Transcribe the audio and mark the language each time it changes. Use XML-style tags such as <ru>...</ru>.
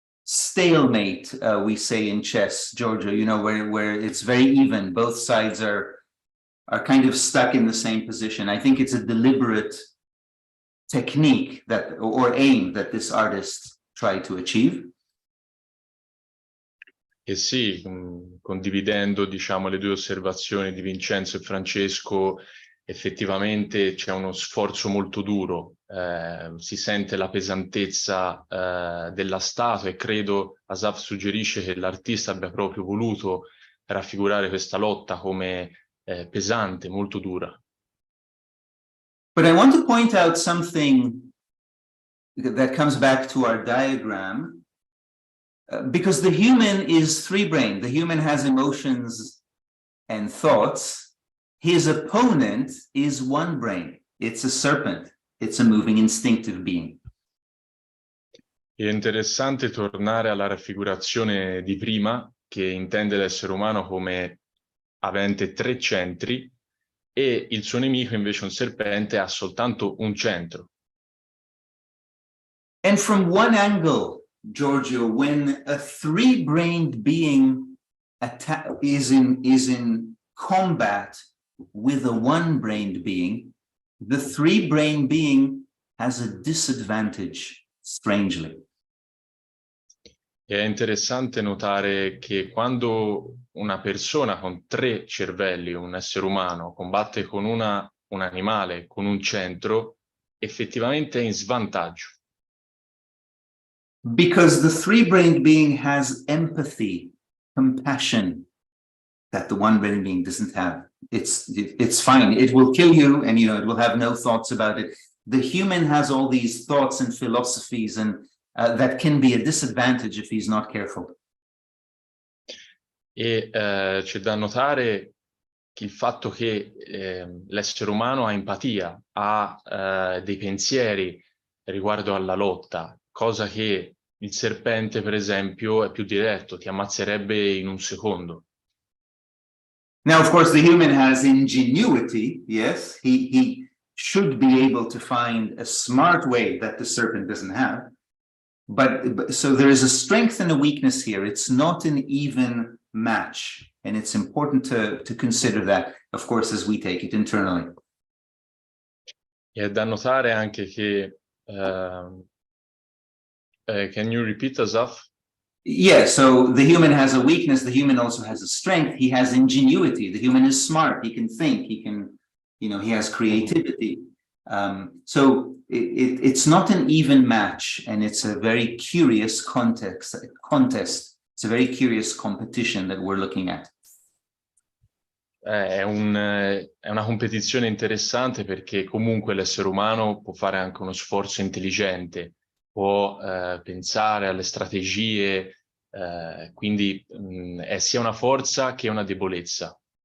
<en>stalemate, we say in chess, Giorgio, you know, where it's very even, both sides are kind of stuck in the same position. I think it's a deliberate technique that, or aim, that this artist tried to achieve.</en> <it>E sì, condividendo, diciamo, le due osservazioni di Vincenzo e Francesco, effettivamente c'è uno sforzo molto duro, si sente la pesantezza della statua, e credo Asaf suggerisce che l'artista abbia proprio voluto raffigurare questa lotta come pesante, molto dura.</it> <en>But I want to point out something that comes back to our diagram. Because the human is three-brained. The human has emotions and thoughts. His opponent is one brain. It's a serpent. It's a moving, instinctive being.</en> <it>È interessante tornare alla raffigurazione di prima, che intende l'essere umano come avente 3 centri, e il suo nemico invece, un serpente, ha soltanto un centro.</it> <en>And from one angle, Giorgio, when a three-brained being is in combat with a one-brained being, the three-brained being has a disadvantage, strangely.</en> <it>È interessante notare che quando una persona con 3 cervelli, un essere umano, combatte con un animale con un centro, effettivamente è in svantaggio.</it> <en>Because the three-brained being has empathy, compassion, that the one-brained being doesn't have. It's fine. It will kill you, and you know it will have no thoughts about it. The human has all these thoughts and philosophies, and that can be a disadvantage if he's not careful.</en> <it>E c'è da notare il fatto che l'essere umano ha empatia, ha dei pensieri riguardo alla lotta, cosa che il serpente, per esempio, è più diretto, ti ammazzerebbe in un secondo.</it> <en>Now, of course, the human has ingenuity. Yes, he should be able to find a smart way that the serpent doesn't have. But so there is a strength and a weakness here. It's not an even match, and it's important to consider that, of course, as we take it internally.</en> <it>E è da notare anche che</it> <en>can you repeat,</en> <it>Asaf?</it> <en>Yeah, so the human has a weakness, the human also has a strength, he has ingenuity, the human is smart, he can think, he can, you know, he has creativity. So it's not an even match, and it's a very curious contest. It's a very curious competition that we're looking at.</en> <it>È una competizione interessante, perché comunque l'essere umano può fare anche uno sforzo intelligente, può pensare alle strategie, quindi è sia una forza che una debolezza.</it>